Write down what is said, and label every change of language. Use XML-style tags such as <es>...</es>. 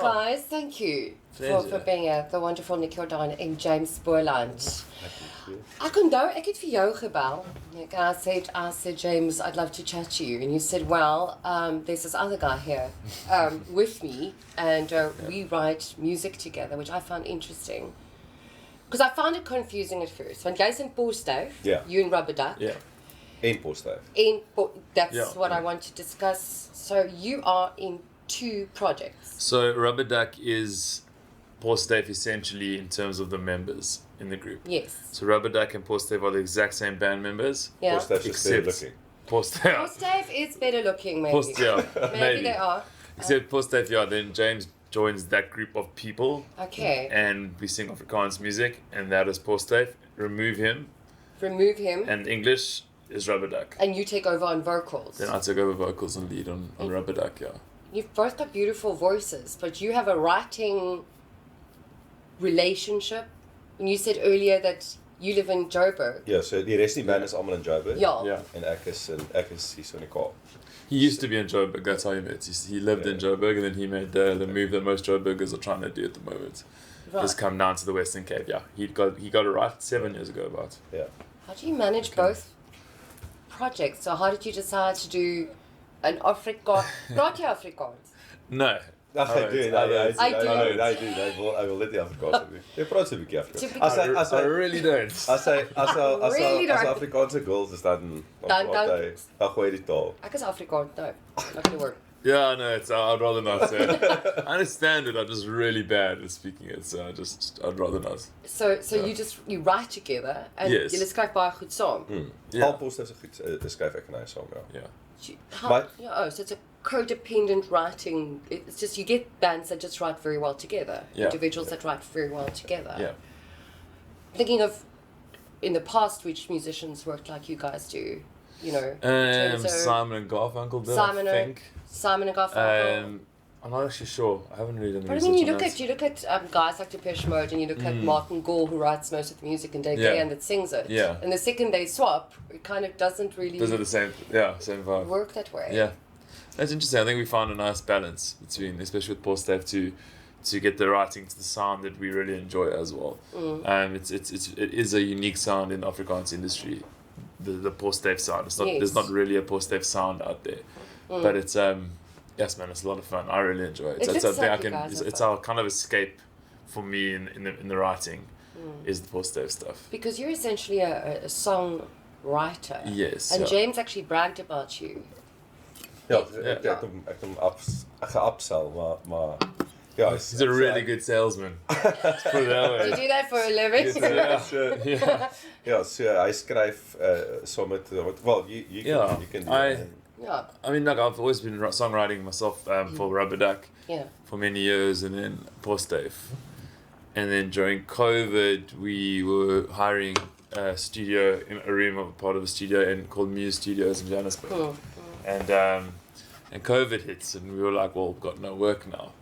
<en>guys, thank you for being here. The wonderful Nick Jordaan and James Boland.</en> <af>Ek onthou, ek het vir jou gebel.</af> <en>I said, James, I'd love to chat to you. And you said, well, there's this other guy here with me, and we write music together, which I found interesting. Because I found it confusing at first.</en> <af>Want jy's in Posduif,</af> <en>you in Rubber Duc. Yeah. In Posduif. That's what I want to discuss. So you are in 2 projects. So Rubber Duc is Posduif essentially in terms of the members in the group. Yes. So Rubber Duc and Posduif are the exact same band members. Yeah. Posduif is better looking. Posduif is better looking, maybe. Maybe they are. Except Posduif, then James joins that group of people. Okay. And we sing Afrikaans music, and that is Posduif. Remove him. And English is Rubber Duc. And you take over on vocals. Then I take over vocals and lead on Rubber Duc, yeah. You've both got beautiful voices, but you have a writing relationship. And you said earlier that you live in Joburg.</en> <af>Ja, so die res van die band is almal in Joburg. Ja. En ek is hier so in die Kaap.</af> <en>He used to be in Joburg, that's how he met. He lived in Joburg, and then he made the move that most Joburgers are trying to do at the moment. Right. Just come down to the Western Cape, yeah. He got it right 7 years ago about. Yeah. How do you manage both projects? So how did you decide to do an Afrikaans?</en> <af>Praat jy Afrikaans?</af> <en>No. I do. I will let</en> <af>die Afrikaans doen. Jy praat so 'n bietjie Afrikaans.</af> <en>I really don't.</en> <af>As Afrikaanse girls is dan gooi die taal. Ek is Afrikaans,</af> <en>no. Not gonna work. Yeah, no, I'd rather not say it. I understand it, I'm just really bad at speaking it, so I'd rather not. So you write together and Yes.</en> <af>julle skryf baie goed saam. Al Posduif is goed, skryf ek en hy saam, ja.</af> <en>Yeah. So it's a codependent writing. It's just you get bands that just write very well together. Yeah. Individuals that write very well together. Yeah. Thinking of in the past which musicians worked like you guys do, you know. in terms of Simon and Garfunkel did, I think. Simon and Garfunkel. I'm not actually sure. I haven't really done the But I research mean, on that. you look at guys like Depeche Mode, and you look at Martin Gore, who writes most of the music, and Dave Gahan that sings it. Yeah. And the second they swap, it kind of doesn't really Those are the same vibe. work that way. Yeah. That's interesting. I think we found a nice balance between, especially with Posduif, to get the writing to the sound that we really enjoy as well. It is a unique sound in the Afrikaans industry, the Posduif sound. It's not There's not really a Posduif sound out there, but it's yes man, it's a lot of fun. I really enjoy it. It's our kind of escape for me in the writing is the Posduif stuff. Because you're essentially a songwriter. Yes. And James actually bragged about you.</en> <af>Ja, ek het hom ge-upsell, maar ja,</af> <en>he's a really good salesman. Let's put it that way. Do you do that for a living?</en> <af>Ja, so hy skryf saam met</af> <en>well, you can do that. Yeah. I mean, like I've always been songwriting myself for Rubber Duc for many years, and then Posduif, and then during COVID we were hiring a studio in a room of a part of a studio called Muse Studios in Johannesburg, and COVID hits, and we were like, well, we've got no work now.</en>